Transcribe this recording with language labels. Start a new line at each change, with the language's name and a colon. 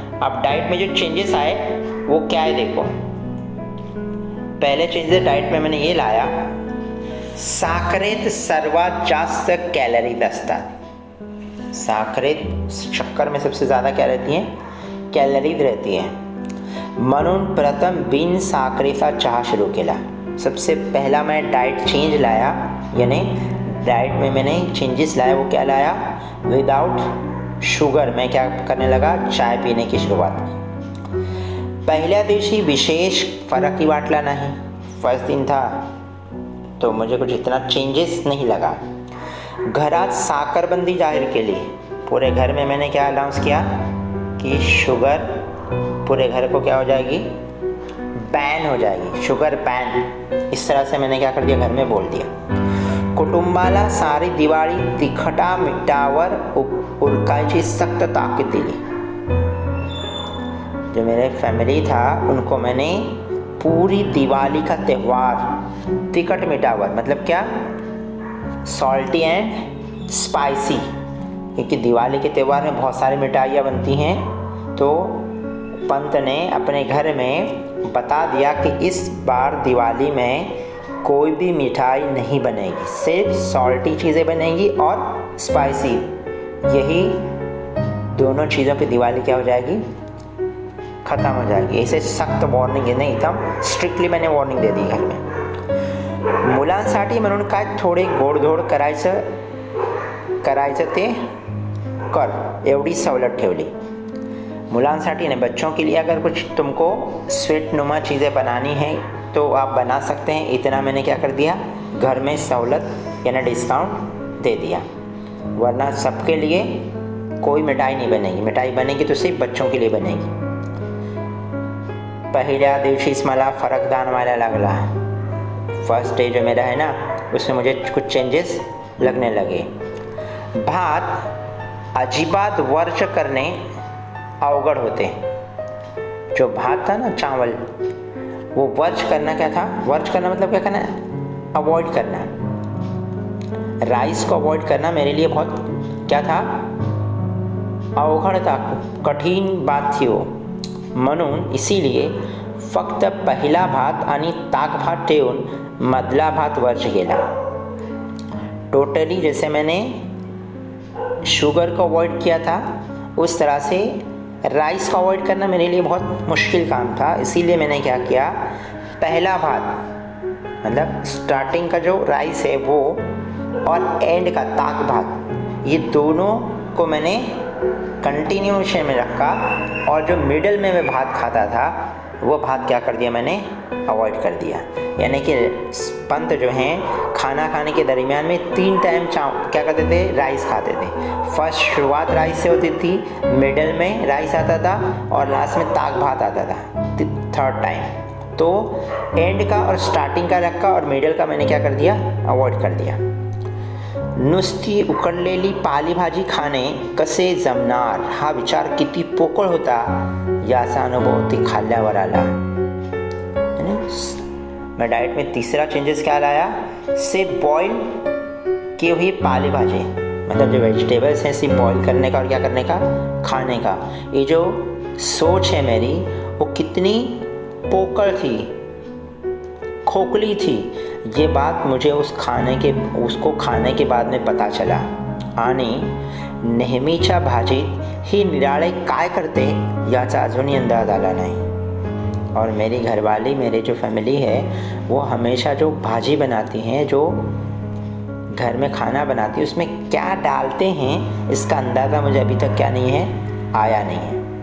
Hindi: अब डाइट में जो चेंजेस आए वो क्या है, देखो। पहले चेंजेस डाइट में मैंने ये लाया,
Marathi: साखरेत सर्वात जास्त कॅलरीज असतात।
Hindi: साखरेत, शक्कर में सबसे ज़्यादा क्या रहती हैं, कैलरीज रहती हैं।
Marathi: म्हणून प्रथम बिन साखरेचा चहा शुरू केला।
Hindi: सबसे पहला मैं डाइट चेंज लाया, यानी डाइट में मैंने चेंजेस लाया। वो क्या लाया, विदाउट शुगर मैं क्या करने लगा, चाय पीने की शुरुआत की।
Marathi: पहल्या दिवशी विशेष फरक ही वाटला नहीं।
Hindi: फर्स्ट दिन था तो मुझे कुछ इतना चेंजेस नहीं लगा।
Marathi: घरात साखरबंदी जाहिर केली।
Hindi: पूरे घर में मैंने क्या अनाउंस किया कि शुगर पूरे घर को क्या हो जाएगी, बैन हो जाएगी, शुगर बैन। इस तरह से मैंने क्या कर दिया, घर में बोल दिया।
Marathi: कुटुंबाला सारी दिवाळी तिखटा मिठावर उरकायची सख्त ताकीद दिली।
Hindi: जो मेरे फैमिली था उनको मैंने पूरी दिवाली का त्यौहार तिखट मिठावर मतलब क्या, सॉल्टी एंड स्पाइसी, क्योंकि दिवाली के त्यौहार में बहुत सारी मिठाइयाँ बनती हैं। तो पंत ने अपने घर में बता दिया कि इस बार दिवाली में कोई भी मिठाई नहीं बनेगी, सिर्फ सॉल्टी चीज़ें बनेंगी और स्पाइसी। यही दोनों चीज़ों पे दिवाली क्या हो जाएगी, ख़त्म हो जाएगी। ऐसे सख्त वॉर्निंग नहीं, एकदम स्ट्रिक्टली मैंने वॉर्निंग दे दी घर में।
Marathi: मुलांसाठी म्हणून काय थोडे गोडधोड करायचं ते कर, एवढी सवलत ठेवली।
Hindi: मुलांसाठी ने बच्चों के लिए अगर कुछ तुमको स्वीट नुमा चीज़ें बनानी है तो आप बना सकते हैं, इतना मैंने क्या कर दिया, घर में सहूलत यानी डिस्काउंट दे दिया। वरना सबके लिए कोई मिठाई नहीं बनेगी, मिठाई बनेगी तो सिर्फ बच्चों के लिए बनेगी।
Marathi: पहिल्या दिवशीच मला फरक जाणवायला लागला।
Hindi: फर्स्ट डे जो मेरा है ना, उसमें मुझे कुछ चेंजेस लगने लगे।
Marathi: भात अजिबात वर्ज करने अवगढ़ होते।
Hindi: जो भात था ना, चावल, वो वर्ज करना क्या था, वर्ज करना मतलब क्या करना, अवॉइड करना। राइस को अवॉइड करना मेरे लिए बहुत क्या था, अवघड था, कठीण बात थी वो।
Marathi: म्हणून इसीलिए फक्त पहिला भात आणि ताक भात ठेवून मधला भात वर्ज केला।
Hindi: टोटली जैसे मैंने शुगर को अवॉइड किया था, उस तरह से राइस को अवॉइड करना मेरे लिए बहुत मुश्किल काम था। इसीलिए मैंने क्या किया, पहला भात मतलब स्टार्टिंग का जो राइस है वो और एंड का ताक भात, ये दोनों को मैंने कंटिन्यूएशन में रखा, और जो मिडल में मैं भात खाता था वो भात क्या कर दिया, मैंने अवॉइड कर दिया। यानी कि पंत जो हैं खाना खाने के दरमियान में 3 टाइम क्या करते थे, राइस खाते थे। फर्स्ट शुरुआत राइस से होती थी, मिडल में राइस आता था और लास्ट में ताक भात आता था 3rd टाइम। तो एंड का और स्टार्टिंग का रखा और मिडल का मैंने क्या कर दिया, अवॉइड कर दिया।
Marathi: नुसती उकडलेली पालेभाजी खाणे कसे जमणार, हा विचार किती पोकळ होता याचा अनुभव ते खाल्ल्यावर आला।
Hindi: मैं डाइट में तीसरा चेंजेस क्या लाया, से बॉईल किए हुए पाले भाजी, मतलब जो वेजिटेबल्स हैं सिर्फ बॉईल करने का और क्या करने का, खाने का। ये जो सोच है मेरी वो कितनी पोकळ थी, खोखली थी, ये बात मुझे उसको खाने के बाद में पता चला।
Marathi: आणि नेहमीच्या भाजीत ही निराळे काय करते याचा अजूनही अंदाज आला नहीं।
Hindi: और मेरी घरवाली, मेरे जो फैमिली है वो हमेशा जो भाजी बनाती हैं, जो घर में खाना बनाती है, उसमें क्या डालते हैं इसका अंदाज़ा मुझे अभी तक क्या नहीं है, आया नहीं है।